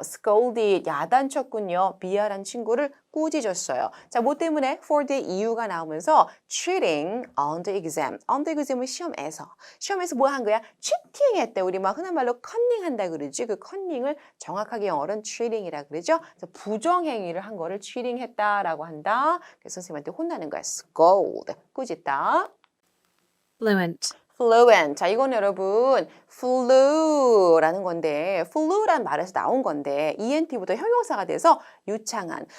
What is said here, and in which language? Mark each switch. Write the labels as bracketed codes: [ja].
[ko] scolded, 야단쳤군요. 비아란 친구를 꾸짖었어요. 자, 뭐 때문에? [en] for the [ko] 이유가 나오면서 [en] cheating on the exam. on the exam은 [ko] 시험에서. 시험에서 뭐 한 거야? cheating했대. 우리 막 흔한 말로 컨닝한다 그러지. 그 컨닝을 정확하게 영어로는 cheating이라 그러죠. 그래서 부정행위를 한 거를 cheating했다라고 한다. 그래서 선생님한테 혼나는 거야. scold, 꾸짖다. [en] Fluent. fluent. [ko] 자, 이건 여러분 flu라는 건데 flu란 말에서 나온 건데 ent부터 형용사가 돼서 유창한.